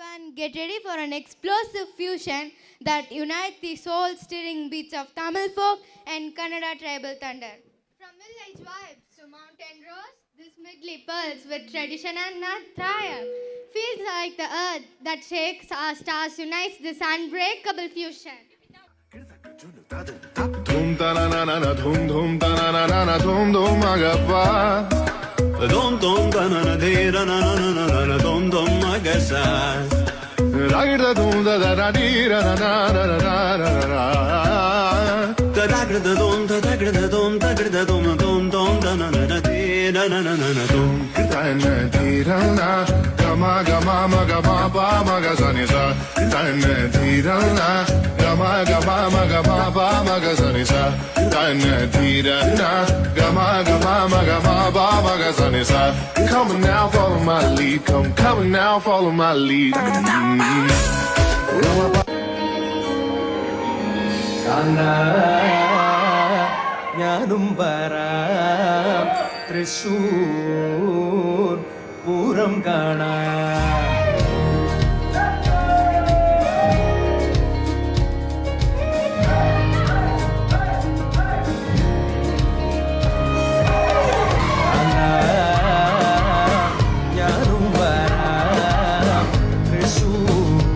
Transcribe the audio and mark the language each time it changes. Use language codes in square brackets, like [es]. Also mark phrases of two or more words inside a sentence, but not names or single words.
[en] Get ready for an explosive fusion that unites the soul-stirring beats of Tamil folk and Kannada tribal thunder. From village vibes to mountain roars, this medley pulse with tradition and triumph. Feels like the earth that shakes our stars unites this unbreakable fusion. Dhum ta na na na na dhum ta na na na na dhum agappa Dom dom da na na de na na na na na dom dom magasa ragda dhum da da da di ra na na na na na na da da da dom da da dom da da dom dom dom da na na de na na na na dom dan di ra na gama gama ma gama pa ma ga sa ni sa dan di ra na gama gama ma gama pa ma ga sa ni sa dan di ra na gama gama ma gama pa ma ga sa ni sa come now follow my lead come now follow my lead [ml] ഞാനും വരാം തൃശൂർ പൂരം കാണാൻ ഞാനും വരാം തൃശൂർ